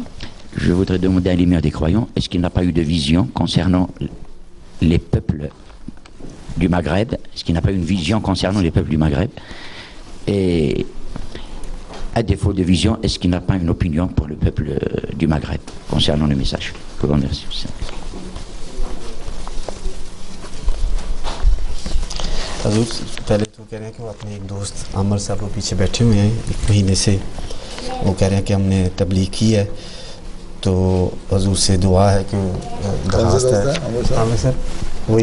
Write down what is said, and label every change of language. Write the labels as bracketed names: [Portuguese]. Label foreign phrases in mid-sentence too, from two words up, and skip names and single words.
[French] Je voudrais demander à l'émir des croyants, est-ce qu'il n'a pas eu de vision concernant les peuples du Maghreb? Est-ce qu'il n'a pas eu une vision concernant les peuples du Maghreb? Et à défaut de vision, est-ce qu'il n'a pas une opinion pour le peuple du Maghreb concernant le message? Je vous remercie. [Urdu] پہلے تو کہہ رہے ہیں کہ وہ اپنے ایک دوست عمر صاحب وہ پیچھے بیٹھے ہوئے ہیں 1 مہینے سے، وہ کہہ رہے ہیں کہ ہم نے تبلیغ کی ہے تو حضور سے دعا ہے کہ درخواست ہے عمر سر وہی